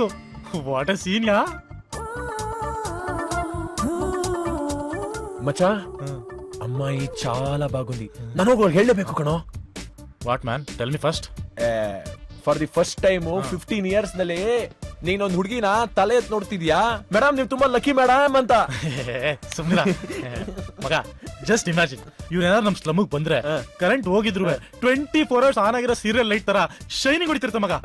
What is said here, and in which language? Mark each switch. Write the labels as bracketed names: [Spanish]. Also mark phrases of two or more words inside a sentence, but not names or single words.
[English] what a scene ya. [Telugu] మచా అమ్మాయి చాలా బాగుంది, నన్ను ఒకటి [Kannada] ಹೇಳಬೇಕು ಕಣೋ. [English] what man, tell me first. for the first time [Kannada] 15 years ನಲ್ಲಿ ನೀನೊಂದು ಹುಡುಗಿನ ತಲೆ ಎತ್ ನೋಡ್ತಿದ್ಯಾ. ಮೇಡಮ್ ನೀವು ತುಂಬಾ ಲಕ್ಕಿ ಮೇಡಮ್ ಅಂತ. ಸುಮ್ನಿರ ಮಗ, [English] just imagine, [Kannada] ಇವ್ರೇನಾದ್ರು ನಮ್ ಸ್ಲಮ್ಗ್ ಬಂದ್ರೆ ಕರೆಂಟ್ ಹೋಗಿದ್ರು 24 hours ಆನ್ ಆಗಿರೋ [English] serial light [Kannada] ತರ ಶೈನಿಂಗ್ ಹೊಡಿತಿರ್ತ ಮಗ.